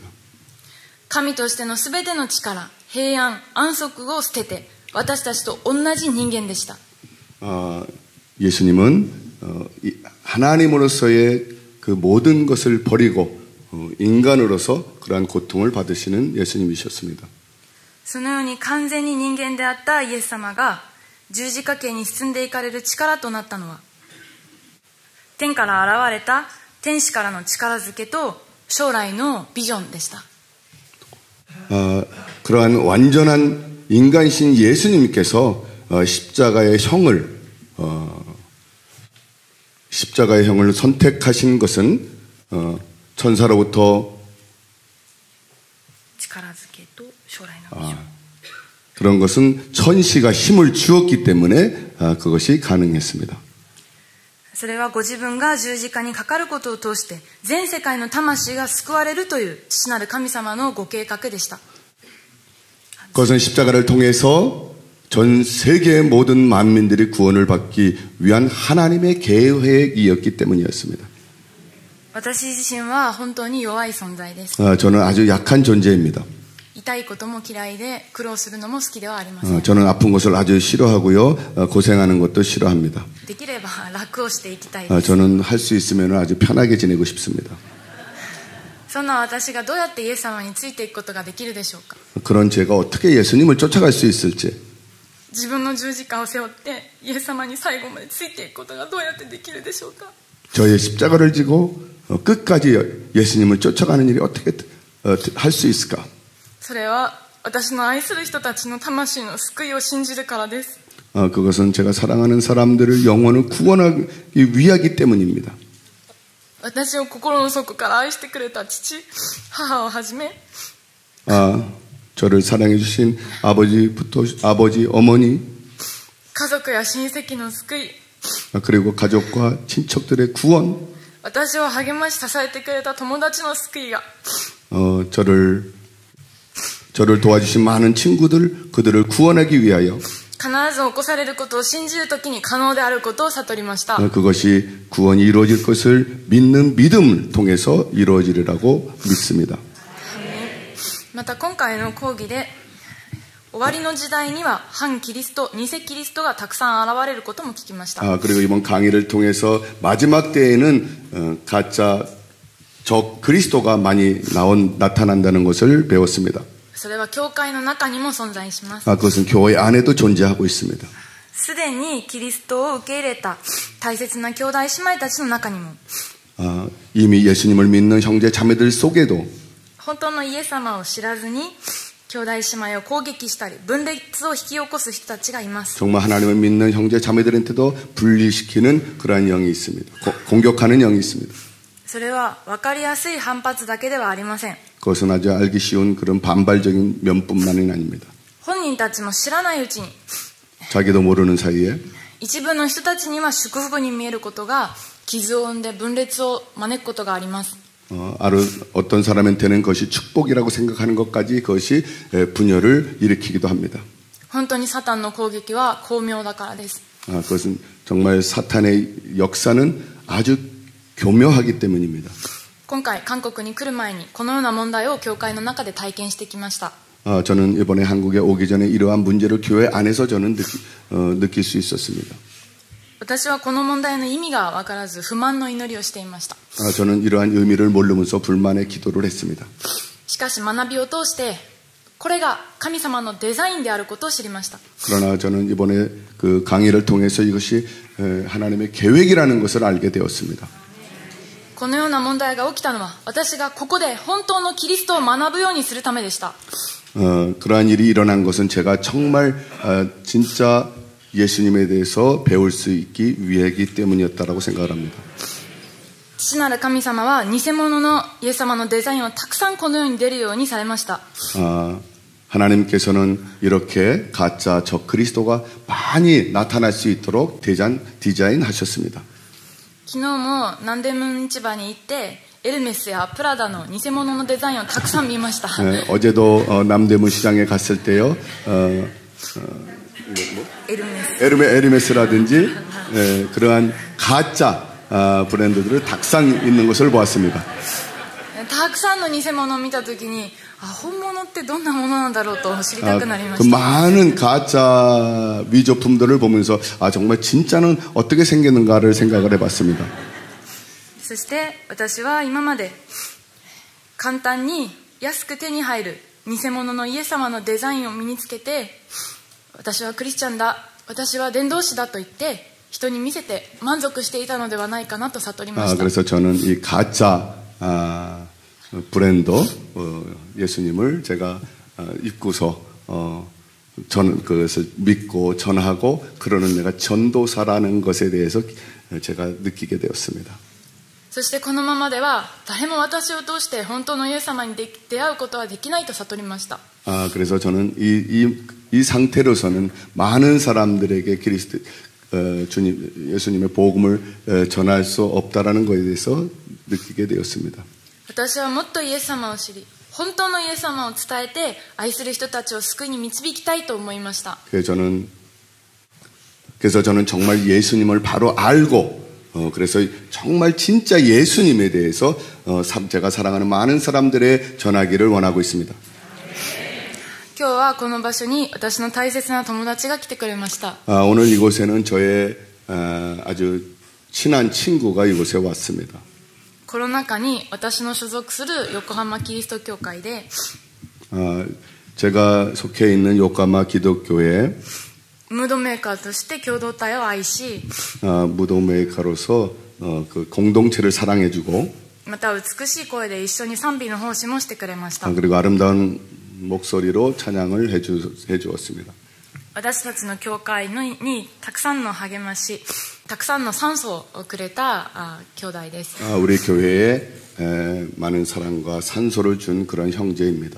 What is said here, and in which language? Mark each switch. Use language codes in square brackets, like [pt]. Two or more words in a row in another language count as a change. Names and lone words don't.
[ja] 神としてのすべての力、平安、安息を捨てて私たちと同じ人間でした。 [ko] 예수님은 하나님으로서의 그 모든 것을 버리고 인간으로서 그러한 고통을 받으시는 예수님이셨습니다. [ja] そのように完全に人間であったイエス様が十字架刑に進んでいかれる力となったのは、天から現れた天使からの力づけと将来のビジョンでした。 [ko] 그러한 완전한 인간신 예수님께서 십자가의 형을 선택하신 것은 천사로부터 [ja] 力づけと将来のビジョン。 [ko] 그런 것은 천시가 힘을 주었기 때문에 그것이 가능했습니다. [ja] それはご自分が十字架にかかることを通して全世界の魂が救われるという父なる神様のご計画でした。 [ko] 그것은 십자가를 통해서 전 세계의 모든 만민들이 구원을 받기 위한 하나님의 계획이었기 때문이었습니다. [ja] 私自身は本当に弱い存在です。 [ko] 저는 아주 약한 존재입니다. [ja] 痛いことも嫌いで苦労するのも好きではありません。 [ko] 저는 아픈 것을 아주 싫어하고요. 고생하는 것도 싫어합니다. [ja] できれば楽をしていきたいです。 [ko] 저는 할 수 있으면 아주 편하게 지내고 싶습니다. [ja] そんな私がどうやってイエス様についていくことができるでしょうか。 [ko] 그런 제가 어떻게 예수님을 쫓아갈 수 있을지. [ja] 自分の十字架を背負ってイエス様に最後までついていくことがどうやってできるでしょうか。 [ko] 저의 십자가를 지고 끝까지 예수님을 쫓아가는 일이 어떻게 할 수 있을까? [ja] それは私の愛する人たちの魂の救いを信じるからです。 [ko] 그것은 제가 사랑하는 사람들을 영혼을 구원하기 위하기 때문입니다. [ja] 私を心の底から愛してくれた父、母をはじめ、 [ko] 저를 사랑해 주신 아버지, 어머니, [ja] 家族や親戚の救い、 [ko] 그리고 가족과 친척들의 구원, [ja] 私を励まし支えてくれた友達の救いが、 [ko] 저를 도와주신 많은 친구들, 그들을 구원하기 위하여 [ja] 必ず起こされることを信じるときに可能であることを悟りました。 [ko] 그것이 구원이 이루어질 것을 믿는 믿음을 통해서 이루어지리라고 믿습니다. [ja] また今回の講義で終わりの時代には反キリスト、偽キリストがたくさん現れることも聞きました。 [ko] 그리고 이번 강의를 통해서 마지막 때에는 가짜 적 그리스도가 많이 나타난다는 것을 배웠습니다. [ja] それは教会の中にも存在します。 [ko] 그것은 교회 안에도 존재하고 있습니다. [ja] すでにキリストを受け入れた大切な兄弟姉妹たちの中にも、 [ko] 이미 예수님을 믿는 형제 자매들 속에도 [ja] 本当のイエス様を知らずに兄弟姉妹を攻撃したり分裂を引き起こす人たちがいます。 [ko] 정말 하나님을 믿는 형제 자매들한테도 분리시키는 그러한 영이 있습니다. 공격하는 영이 있습니다. [ja] それは分かりやすい反発だけではありません。 [ko] 그것은 아주 알기 쉬운 그런 반발적인 면뿐만은 아닙니다. [ja] 本人たちも知らないうちに [ko] 자기도 모르는 사이에 [ja] 一部の人たちには祝福に見えることが傷を生んで分裂を招くことがあります。 [ko] 어떤 사람한테는 그것이 축복이라고 생각하는 것까지 그것이 분열을 일으키기도 합니다. [ja] 本当にサタンの攻撃は巧妙だからです。 [ko] 그것은 정말 사탄의 역사는 아주 교묘하기 때문입니다. [ja] 今回韓国に来る前にこのような問題を教会の中で体験してきました。 [ko] 저는 이번에 한국에 오기 전에 이러한 문제를 교회 안에서 저는 느낄 수 있었습니다. [ja] 私はこの問題の意味が分からず不満の祈りをしていました。 [ko] 저는 이러한 의미를 모르면서 불만의 기도를 했습니다. [ja] しかし学びを通してこれが神様のデザインであることを知りました。 [ko] 그러나 저는 이번에 그 강의를 통해서 이것이 하나님의 계획이라는 것을 알게 되었습니다. [ja] このような問題が起きたのは私がここで本当のキリストを学ぶようにするためでした。 [ko] 그러한 일이 일어난 것은 제가 정말 진짜 예수님에 대해서 배울 수 있기 위해이기 때문이었다라고 생각을 합니다. [ja] 父なる神様は偽物のイエス様のデザインをたくさんこの世に出るようにされました。 [ko] 하나님께서는 이렇게 가짜 적 그리스도가 많이 나타날 수 있도록 디자인하셨습니다. [ja] 昨日も南デムン市場に行ってエルメスやプラダの偽物のデザインをたくさん見ました。 [ko] 어제도 남대문 시장에 갔을 때요. 에르메스라든지 그러한 가짜 브랜드들을 탁상 있는 것을 보았습니다. [ja] たくさんの偽物を見たときに本物ってどんなものなんだろうと知りたくなりま [ko] 그 [ja] した。 [ko] 많은 가짜 위조품들을 보면서 정말 진짜는 어떻게 생겼는가를 생각을 해봤습니다. [ja] そして私は今まで簡単に安く手に入る偽物のイエス様のデザインを身につけて、私はクリスチャンだ、私は伝道師だと言って人に見せて満足していたのではないかなと悟りました。 [ko] 그래서 저는 이 가짜 브랜드 예수님을 제가 입고서 저는 그것을 믿고 전하고 그러는 내가 전도사라는 것에 대해서 제가 느끼게 되었습니다. [ja] そしてこのままでは誰も私を通して本当のイエス様に出会うことはできないと悟りました。 [ko] 그래서 저는 이 상태로서는 많은 사람들에게 주님 예수님의 복음을 전할 수 없다라는 것에 대해서 느끼게 되었습니다. [ja] 私はもっとイエス様を知り、本当のイエス様を伝えて愛する人たちを救いに導きたいと思いました。 [ko] 그래서 저는 정말 예수님을 바로 알고 그래서 정말 진짜 예수님에 대해서 제가 사랑하는 많은 사람들의 전하기를 원하고 있습니다. [ja] 今日はこの場所に私の大切な友達が来てくれました。 [ko] 오늘 이곳에는 저의 아주 친한 친구가 이곳에 왔습니다. [ja] コロナ禍に私の所属する横浜キリスト教会で [ko] 제가 속해 있는 요카마 기독교회 [ja] ムードメーカーとして共同体を愛し [ko] 무도메이커로서 그 공동체를 사랑해주고 [ja] また美しい声で一緒に賛美の奉仕もしてくれました。 [ko] 그리고 아름다운 목소리로 찬양을 해주었습니다. [ja] 私たちの教会にたくさんの励まし、たくさんの酸素をくれた兄弟です。 [ko] 우리 교회에 많은 사랑과 산소를 준 그런 형제입니다.